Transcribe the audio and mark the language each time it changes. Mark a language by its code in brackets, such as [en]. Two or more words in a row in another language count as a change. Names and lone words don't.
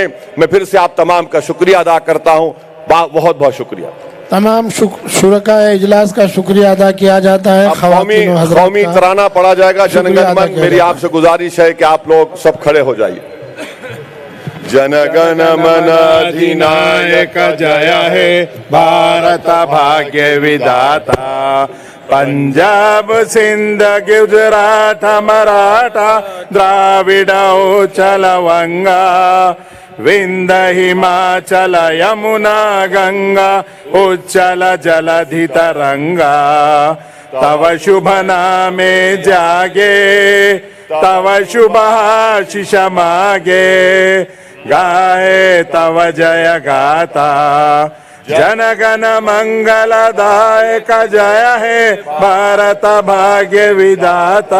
[ur] میں پھر سے آپ تمام کا شکریہ ادا کرتا ہوں. بہت بہت شکریہ. تمام شرکاء اجلاس کا شکریہ ادا کیا جاتا ہے. خواتین و حضرات قومی کا ترانہ پڑھا جائے گا, جن شکریہ گن ادا من. کیا میری جاتا آپ سے گزارش ہے کہ آپ لوگ سب کھڑے ہو جائیے. جن گن من [bn] অধিনায়ক জয় হে ভারত ভাগ্য বিধাতা. পাঞ্জাব সিন্ধ গুজরাট মরাঠা দ্রাবিড় উচ্চল বঙ্গ বিন্ধ্য হিমাচল যমুনা গঙ্গা উচ্চল জলধি তরঙ্গ. তব শুভ নামে জাগে তব শুভ আশিস মাগে গাহে তব জয় গাথা. জন গণ মঙ্গলদায়ক জয় হে ভারত ভাগ্য বিধাতা.